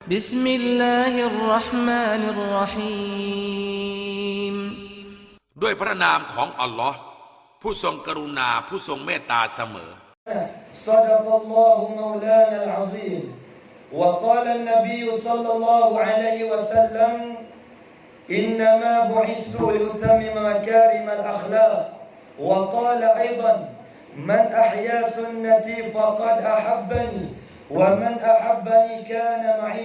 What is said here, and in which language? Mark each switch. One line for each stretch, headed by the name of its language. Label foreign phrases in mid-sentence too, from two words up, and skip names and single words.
Arabic: بسم الله الرحمن الرحيم
Thai: ด้วยพระนามของอัลลอฮ์ผู้ทรงกรุณาผู้ทรงเมตตาเสมอ
Arabic: صدق الله مولانا العظيم وقال النبي صلى الله عليه وسلم إنما بعثت لأتمم مكارم الأخلاق وقال أيضا من أحيا سنتي فقد أحبني ومن أحبني كان معي